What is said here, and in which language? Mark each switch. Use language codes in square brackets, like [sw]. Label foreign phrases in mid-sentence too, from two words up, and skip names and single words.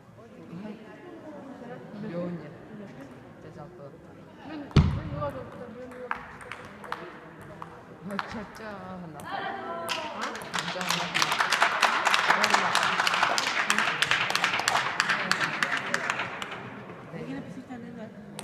[id] Bionya. [it] Esatto. Ma c'è una. [ms] Lagi nak pisah ni lah.